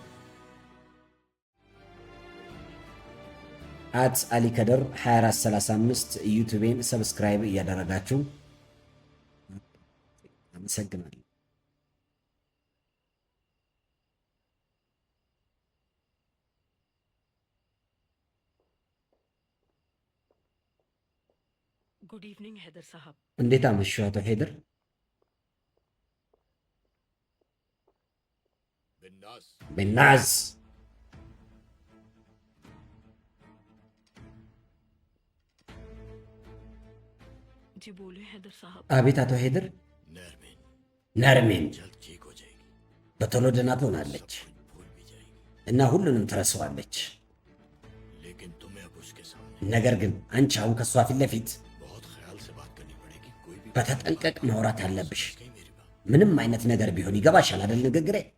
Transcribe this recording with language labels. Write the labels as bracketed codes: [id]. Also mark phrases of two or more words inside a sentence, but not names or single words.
[am] አሊ ከድር 2435 ዩቲዩብን ሰብስክራይብ እያደረጋችሁ አመሰግናለሁ። [en] Good evening ሄደር ሳህብ። [am] እንዴት አመሹ አቶ ሄደር? بالناس [ur] जी बोले हैदर साहब। [am] አቤት አቶ ሄደር። ነርሜን በቶሎ ደህና ትሆናለች እና ሁሉንም ትረሳዋለች። ነገር ግን አንቺ አሁን ከሷ ፊት ለፊት በተጠንቀቅ ማውራት አለብሽ። ምንም አይነት ነገር ቢሆን ይገባሻል አይደል ንግግሬ?